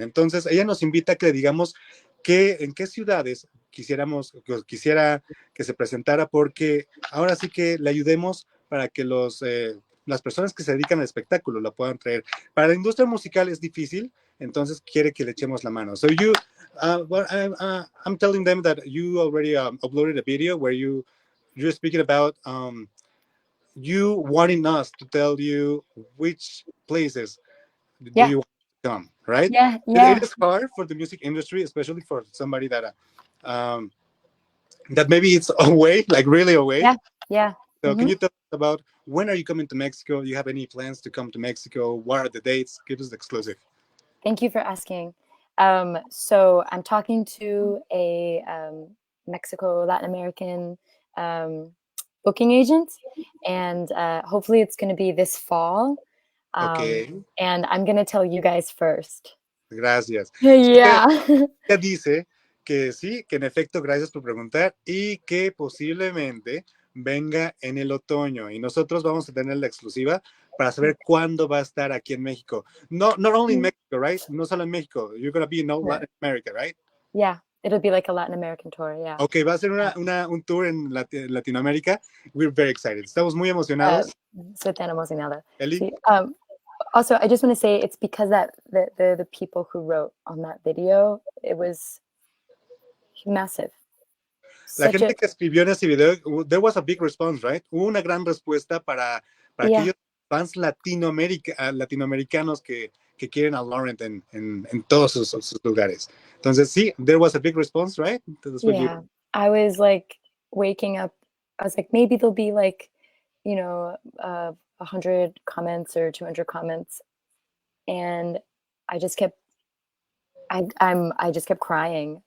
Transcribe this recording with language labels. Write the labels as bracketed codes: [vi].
[es] Entonces, ella nos invita a que le digamos en qué ciudades quisiera que se presentara, porque ahora sí que le ayudemos para que las personas que se dedican al espectáculo la puedan traer. Para la industria musical es difícil, entonces quiere que le echemos la mano. [en] So I'm telling them that you already uploaded a video where you're speaking about you wanting us to tell you which places do you want to come, right? Yeah. It is hard for the music industry, especially for somebody that maybe it's away, like really away. Yeah. So can you tell us about when are you coming to Mexico? Do you have any plans to come to Mexico? What are the dates? Give us the exclusive. Thank you for asking. So I'm talking to a Mexico Latin American booking agent, and hopefully it's going to be this fall. Ok, And I'm going to tell you guys first. [es] gracias. [en] Yeah. [es] Ella dice que sí, que en efecto, gracias por preguntar y que posiblemente venga en el otoño y nosotros vamos a tener la exclusiva para saber cuándo va a estar aquí en México. [en] No, not only in Mexico, right? [es] No solo en México. [en] You're going to be in all Latin America, right? Yeah, it'll be like a Latin American tour, yeah. [es] Ok, va a ser un tour en Latinoamérica. [en] We're very excited. [es] Estamos muy emocionados. Soy tan emocionada. Eli? [en] Sí, also, I just want to say it's because that the people who wrote on that video, it was massive. [es] La gente que escribió en ese video, [en] there was a big response, right? [es] Hubo una gran respuesta para aquellos fans latinoamericanos que quieren a Laurent en todos sus lugares. Entonces, sí, [en] there was a big response, right? Yeah, I was like waking up, I was like, maybe there'll be like, 100 comments or 200 comments. And I just kept, I just kept crying.